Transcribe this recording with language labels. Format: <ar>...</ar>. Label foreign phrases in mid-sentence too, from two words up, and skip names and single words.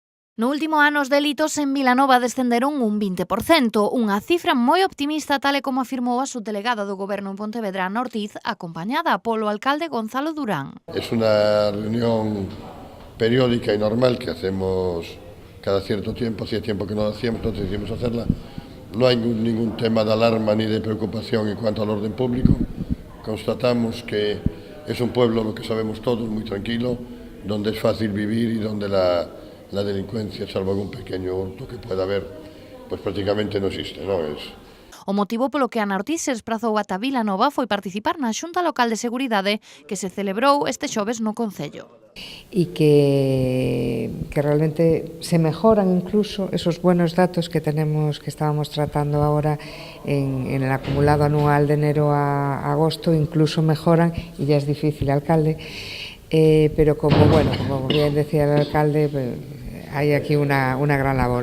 <gl>No último ano, os delitos en Vilanova descenderon un 20%, unha cifra moi optimista, tal e como afirmou a subdelegada do Goberno en Pontevedra, Ana Ortiz, acompañada polo alcalde Gonzalo Durán.</gl> <es>Es una reunión periódica y normal que hacemos cada cierto tiempo, hacía tiempo que no lo hacíamos, entonces decidimos hacerla. No hay ningún tema de alarma ni de preocupación en cuanto al orden público. Constatamos que es un pueblo, lo que sabemos todos, muy tranquilo, donde es fácil vivir y donde la delincuencia, salvo algún pequeño hurto que pueda haber, pues prácticamente no existe, ¿no?</es> <gl>O motivo polo que Ana Ortiz se desprazou ata Vilanova foi participar na Xunta Local de Seguridade que se celebrou este xoves no Concello.</gl> <es>Y que realmente se mejoran incluso esos buenos datos que tenemos, que estábamos tratando ahora en el acumulado anual de enero a agosto, incluso mejoran, y ya es difícil, alcalde, pero como bien decía el alcalde, hay aquí una gran labor.</es>